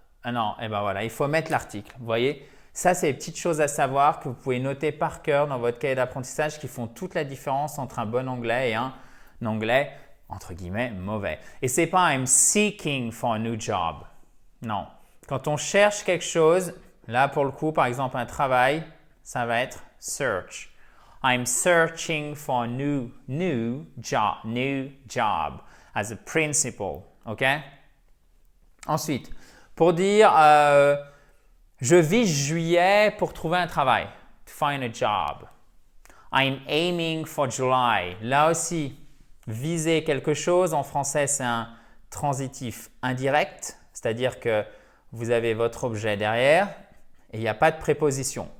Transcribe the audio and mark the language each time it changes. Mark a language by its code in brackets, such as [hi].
[fr] Ah non, voilà, il faut mettre l'article. Vous voyez? Ça, c'est les petites choses à savoir que vous pouvez noter par cœur dans votre cahier d'apprentissage qui font toute la différence entre un bon anglais et un anglais, entre guillemets, mauvais. Et ce n'est pas « I'm seeking for a new job ». Non. Quand on cherche quelque chose, là, pour le coup, par exemple, un travail, ça va être « search ». [en] I'm searching for a new job as a principal. [fr] OK? Ensuite, pour dire je vise juillet pour trouver un travail. [en] To find a job. I'm aiming for July. [fr] Là aussi, viser quelque chose, en français, c'est un transitif indirect, c'est-à-dire que vous avez votre objet derrière et il n'y a pas de préposition.